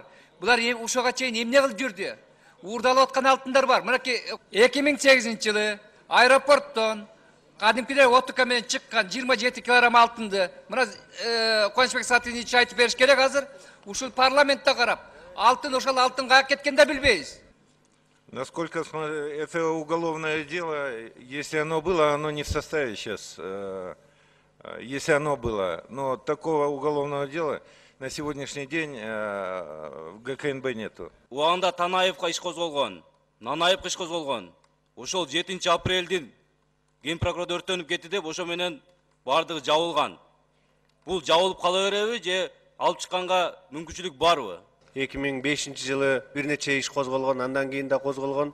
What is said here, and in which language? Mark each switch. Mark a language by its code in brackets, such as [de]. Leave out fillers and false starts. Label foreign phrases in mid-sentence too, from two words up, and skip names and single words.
[ky] Булар ушуга чейин эмне кылып жүрдү? Уурдалып аткан алтындар бар. Мынакей 2008-жылы аэропорттон кадимкидей отука менен чыккан 27 килограмм алтынды мына Коншбек Сатынович айтып бериш керек азыр. Ушул парламентте карап, алтын ошол алтын каяка кеткен да билбейбиз. [ru] Насколько это уголовное дело, если оно было, оно не в составе сейчас, если оно было. Но такого уголовного дела на сегодняшний день в ГКНБ нету. [ky] Уанда Танаевка иш козголгон, Нанаевка иш козголгон. Ошол 7 апрелдин Ген прокурор өрттөнүп кетти деп ошо менен бардыгы жабылган. Бул жабылып кала береби же алып чыкканга мүмкүнчүлүк барбы? 2005-жылы бир нече иш козголгон, андан кийин да козголгон.